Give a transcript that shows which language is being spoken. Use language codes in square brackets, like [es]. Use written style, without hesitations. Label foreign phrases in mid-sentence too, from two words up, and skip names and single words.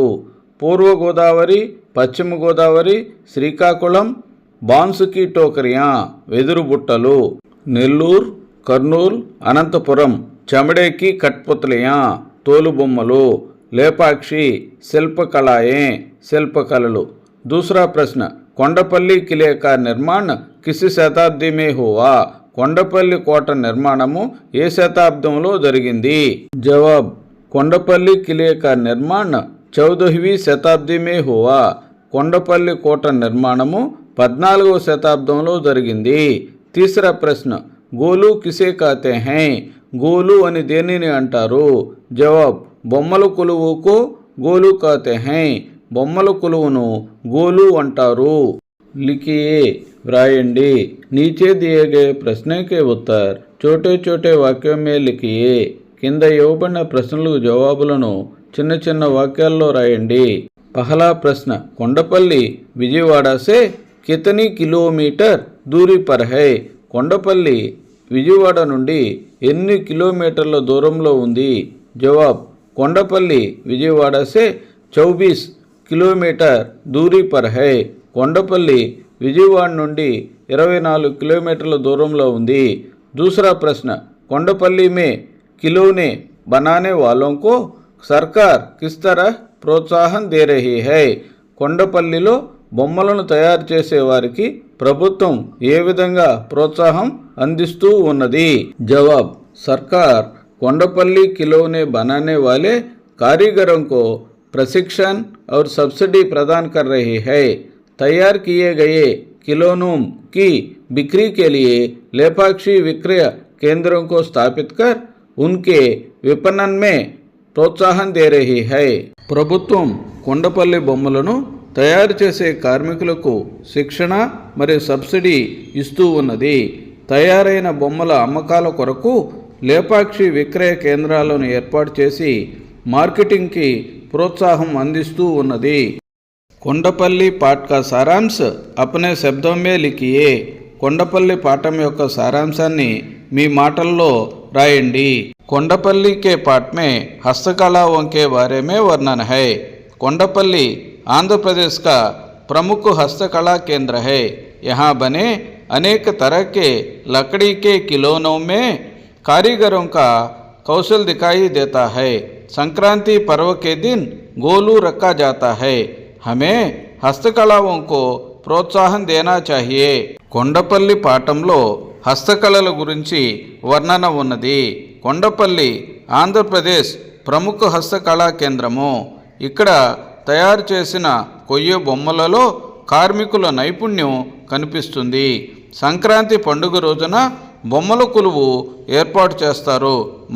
[te] పూర్వ గోదావరి, పశ్చిమ గోదావరి, శ్రీకాకుళం, [hi] बांस की टोकरियां [te] వెదురు బుట్టలు. నెల్లూరు, కర్నూలు, అనంతపురం [hi] चमड़े की कठपुतलियां [te] తోలుబొమ్మలు. లేపాక్షి శిల్పకళాయే శిల్పకళలు. [hi] दूसरा प्रश्न, కొండపల్లి किले का निर्माण किस शताब्दी में हुआ. [te] కొండపల్లి కోట నిర్మాణము ఏ శతాబ్దంలో జరిగింది. [hi] జవాబ్, కొండపల్లి किले का निर्माण 14वीं शताब्दी में हुआ. [te] కొండపల్లి కోట నిర్మాణము 14వ శతాబ్దంలో జరిగింది. [hi] तीसरा प्रश्न, గోలు కిసే कहते हैं. [te] గోలు అని దేనిని అంటారు. జవాబ్, బొమ్మల కొలువుకు గోలు [hi] कहते हैं. [te] బొమ్మల కొలువును గోలు అంటారు. [hi] लिखिए వ్రాయండి. नीचे दिए गए प्रश्न के उत्तर छोटे छोटे वाक्यों में लिखिए. [te] కింద ఇవ్వబడిన ప్రశ్నలకు జవాబులను చిన్న చిన్న వాక్యాల్లో రాయండి. [hi] पहला प्रश्न, కొండపల్లి విజయవాడ से कितनी किलोमीटर दूरी पर है. [te] కొండపల్లి విజయవాడ నుండి ఎన్ని కిలోమీటర్ల దూరంలో ఉంది. [hi] జవాబ్, కొండపల్లి విజయవాడ से 24 किलोमीटर दूरी पर है. [te] కొండపల్లి విజయవాడ నుండి 24 కిలోమీటర్ల దూరంలో ఉంది. [hi] दूसरा प्रश्न, కొండపల్లి में खिलौने बनाने वालों को सरकार किस तरह प्रोत्साहन दे रही है. [te] కొండపల్లిలో బొమ్మలను తయారు చేసే వారికి ప్రభుత్వం ఏ విధంగా ప్రోత్సాహం అందిస్తూ ఉన్నది. [hi] జవాబ్, सरकार కొండపల్లి खिलौने बनाने वाले कारीगरों को प्रशिक्षण और सब्सिडी प्रदान कर रही है. तैयार किए गए खिलौनों की बिक्री के लिए लेपाक्षी विक्रय केंद्रों को स्थापित कर उनके विपणन में प्रोत्साहन दे रही है. [te] ప్రభుత్వం కొండపల్లి బొమ్మలను తయారు చేసే కార్మికులకు శిక్షణ మరియు సబ్సిడీ ఇస్తూ ఉన్నది. తయారైన బొమ్మల అమ్మకాల కొరకు లేపాక్షి విక్రయ కేంద్రాలను ఏర్పాటు చేసి మార్కెటింగ్కి ప్రోత్సాహం అందిస్తూ ఉన్నది. [hi] కొండపల్లి पाठ का सारांश अपने शब्दों में लिखिए. [te] కొండపల్లి పాఠం యొక్క సారాంశాన్ని మీ మాటల్లో రాయండి. [hi] కొండపల్లి के पाठ में हस्तकलाओं के बारे में वर्णन है. కొండపల్లి आंध्र प्रदेश का प्रमुख हस्तकला केंद्र है. यहाँ बने अनेक तरह के लकड़ी के खिलौनों में कारीगरों का कौशल दिखाई देता है. संक्रांति पर्व के दिन गोलू रखा जाता है. हमें हस्तकलाओं को प्रोत्साहन देना चाहिए. [te] కొండపల్లి పాఠంలో హస్తకళల గురించి వర్ణన ఉన్నది. కొండపల్లి ఆంధ్రప్రదేశ్ ప్రముఖ హస్తకళా కేంద్రము. ఇక్కడ తయారు చేసిన కొయ్య బొమ్మలలో కార్మికుల నైపుణ్యం కనిపిస్తుంది. సంక్రాంతి పండుగ రోజున బొమ్మల కొలువు ఏర్పాటు చేస్తారు.